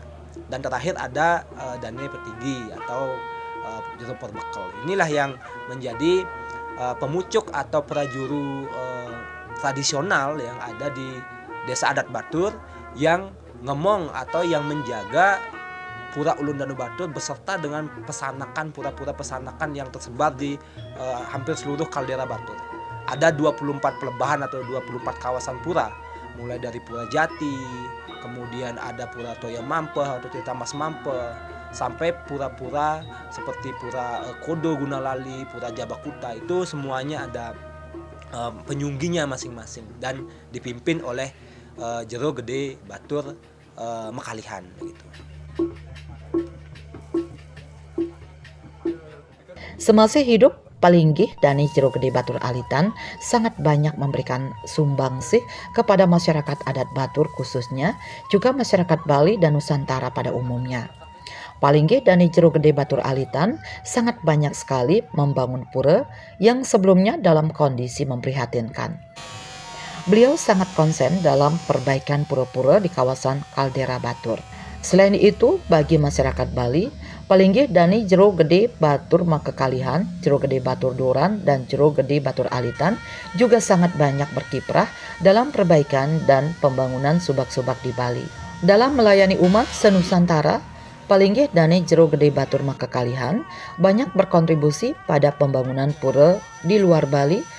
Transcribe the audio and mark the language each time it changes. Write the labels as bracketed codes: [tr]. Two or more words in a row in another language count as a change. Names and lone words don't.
[id] Dan terakhir ada Dane Petigi atau Jero Perbekel. Inilah yang menjadi pemucuk atau prajuru tradisional yang ada di Desa Adat Batur yang ngemong atau yang menjaga Pura Ulun Danu Batur beserta dengan pesanakan, pura-pura pesanakan yang tersebar di hampir seluruh kaldera Batur. Ada 24 pelebahan atau 24 kawasan pura, mulai dari Pura Jati, kemudian ada Pura Toya Mampe atau Tirta Mas Mampe, sampai pura-pura seperti Pura Kodo Gunalali, Pura Jabakuta. Itu semuanya ada penyungginya masing-masing dan dipimpin oleh Jero Gede Batur Mekalihan gitu. Semasa hidup, Palinggih Dani Jero Gede Batur Alitan sangat banyak memberikan sumbangsih kepada masyarakat adat Batur khususnya, juga masyarakat Bali dan Nusantara pada umumnya. Palinggih Dani Jero Gede Batur Alitan sangat banyak sekali membangun pura yang sebelumnya dalam kondisi memprihatinkan. Beliau sangat konsen dalam perbaikan pura-pura di kawasan kaldera Batur. Selain itu, bagi masyarakat Bali, Palinggih Dani Jero Gede Batur Makekalihan, Jero Gede Batur Duran, dan Jero Gede Batur Alitan juga sangat banyak berkiprah dalam perbaikan dan pembangunan subak-subak di Bali. Dalam melayani umat senusantara, Palinggih Dani Jero Gede Batur Makekalihan banyak berkontribusi pada pembangunan pura di luar Bali.